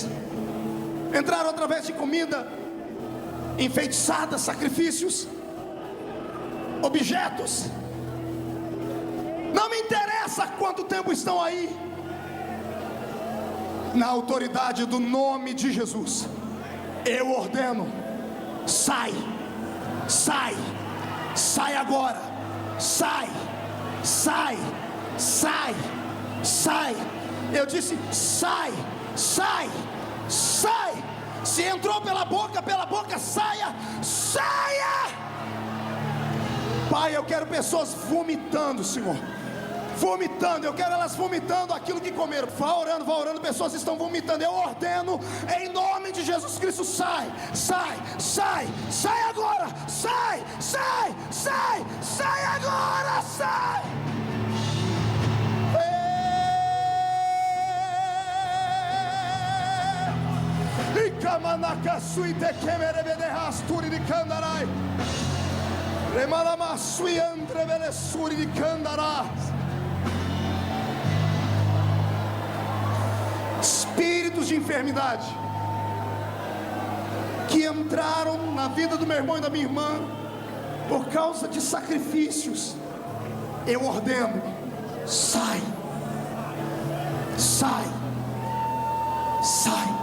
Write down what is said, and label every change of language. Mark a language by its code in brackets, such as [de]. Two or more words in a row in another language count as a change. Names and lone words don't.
[pt] Entraram através de comida enfeitiçada, sacrifícios, objetos. Não me interessa quanto tempo estão aí. Na autoridade do nome de Jesus, eu ordeno: sai, sai, sai agora, sai, sai, sai, sai. Eu disse: sai, sai, sai. Se entrou pela boca, saia, saia. Pai, eu quero pessoas vomitando, Senhor, vomitando. Eu quero elas vomitando aquilo que comeram. Vá orando, pessoas estão vomitando. Eu ordeno em nome de Jesus Cristo: sai, sai, sai, sai agora, sai, sai, sai, sai agora, sai. E camanaka suite kemerebe rasturi de candarai. Remalama sui andrevele suri de candarai. Espíritos de enfermidade que entraram na vida do meu irmão e da minha irmã por causa de sacrifícios, eu ordeno: sai, sai, sai.